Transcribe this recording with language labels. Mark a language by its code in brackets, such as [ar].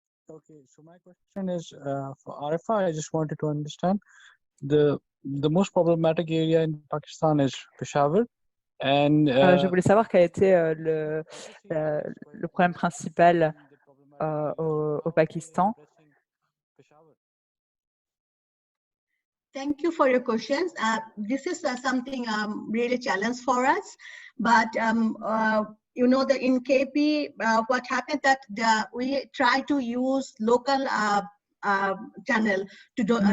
[en] Okay, so my question is for Arifa. I just wanted to understand the most problematic area in Pakistan is Peshawar. And [fr] je voulais savoir quel était le problème principal au Pakistan. [en] Thank you for your questions. This is something really challenge for us, but in KP, what happened that we try to use local channel to do.